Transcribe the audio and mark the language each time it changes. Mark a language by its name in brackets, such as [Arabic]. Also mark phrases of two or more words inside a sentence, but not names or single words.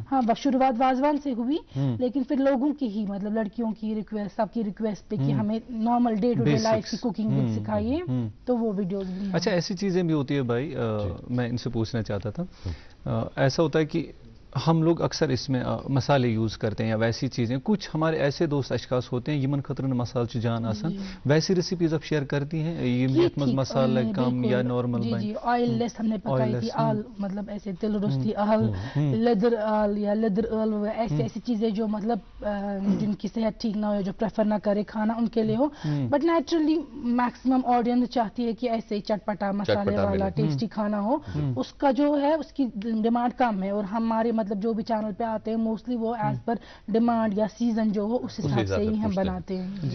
[Hindi] हाँ, शुरुआत वाजवान से हुई, लेकिन फिर लोगों की ही मतलब लड़कियों की रिक्वेस्ट, सबकी रिक्वेस्ट पे कि हमें [English] normal day to day life [Hindi] की कुकिंग भी सिखाइए, तो वो वीडियोस भी हैं। अच्छा, ऐसी चीजें भी होती है भाई, मैं इनसे पूछना चाहता था, ऐसा होता है कि हम लोग अक्सर इसमें मसाले यूज़ करते हैं या वैसी चीज़ें, कुछ हमारे ऐसे दोस्त अशखास होते हैं [Kashmiri] यमन खतरन मसाल च जान आसान, [Hindi] वैसी रेसिपीज आप शेयर करती हैं ये मसाला कम या नॉर्मल? जी, [English] oil less [Hindi] हमने पकाई थी, आल मतलब ऐसे [Kashmiri] तिल रुस्ती आल, [Hindi] लेदर आल या लेदर आल, ऐसी ऐसी चीज़ें जो मतलब जिनकी सेहत ठीक ना हो, जो प्रेफर ना करे खाना उनके लिए हो, [English] but naturally maximum audience [Hindi] चाहती है कि ऐसे चटपटा मसाले वाला टेस्टी खाना हो, उसका जो है उसकी डिमांड कम है, और हमारे मतलब जो भी चैनल पे आते हैं मोस्टली वो [English] as per demand [Hindi] या सीजन जो हो उस हिसाब से ही हम बनाते हैं।